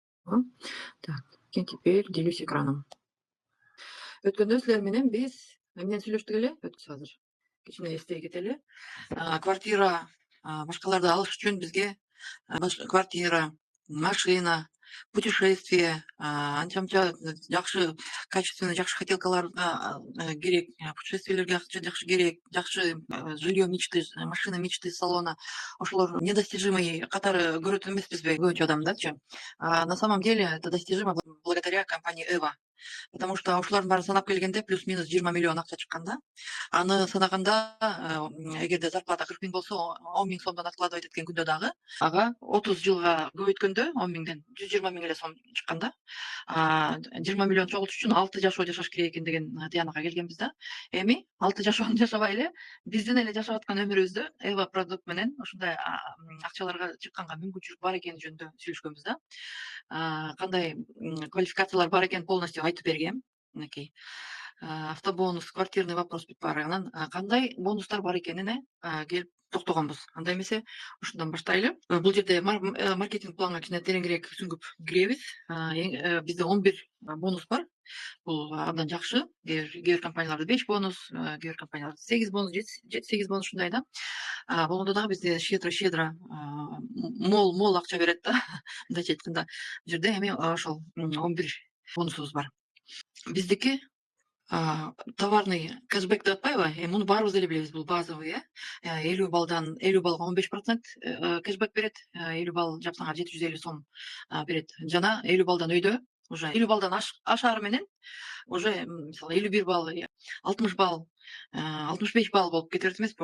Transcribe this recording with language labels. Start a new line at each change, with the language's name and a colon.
Russian: Так, теперь делюсь экраном.
Kyrgyz: Өткөндө силер менен биз эмнени сүйлөштүк эле? Өтүп азыр. Кичине эстей кетели. Квартира башкаларды алыш үчүн бизге квартира, машина, путешествие, анча-мынча жакшы, качественный, жакшы хотелкаларга керек, путешествиелерге жакшы керек, жакшы
Russian: жилье мечты, машина мечты салона.
Kyrgyz: Ошолор недостижимый катары көрөт эмеспизби көбүнчө адамдачы?
Russian: На самом деле это достижимо благодаря компании Эва. Потому что
Kyrgyz: ушулардын баарын санап келгенде плюс-минус 20 миллион акча чыккан да. Аны санаганда, эгерде зарплата 40 000 болсо, 10 000 сомдон откладывать эткен күндө дагы ага 30 жылга көбөйткөндө 10 000ден 120 000 эле сом чыккан да. 20 миллион чогултуш үчүн 6 жашоо жашаш керек экен деген тыянакка келгенбиз да. Эми 6 жашоону жашабай эле биздин эле жашап аткан өмүрүбүздө Эва продукт менен ушундай акчаларга чыкканга мүмкүнчүлүк бар экени жөнүндө сүйлөшкөнбүз да. Кандай квалификациялар бар экенин полностью айтып бергем. Мынакей.
Russian: Автобонус, квартирный вопрос
Kyrgyz: бүт бар. Анан кандай бонустар бар экенине келип токтогонбуз. Анда эмесе ушундан баштайлы. Бул жерде маркетинг планга кичине тереңирээк сүңгүп киребиз. Бизде 11 бонус бар. Бул абдан жакшы. Кээ бир компанияларда 5 бонус, кээ бир компанияларда 8 бонус, 7-8 бонус ушундай да. Болгондо дагы бизде щедро мол акча берет да. Мындайча айтканда, бул жерде эми ошол 11 бонусубуз бар. Биздики товарный кэшбэк деп атпайбы? Муну баарыбыз эле билебиз, бул базовый, 50 баллга 15% кэшбэк берет, 50 балл жапсаңар 750 сом берет. Жана 50 баллдан өйдө уже 50 баллдан ашары менен уже мисалы 51 балл, 60 балл, 65 балл болуп кете берет эмеспи?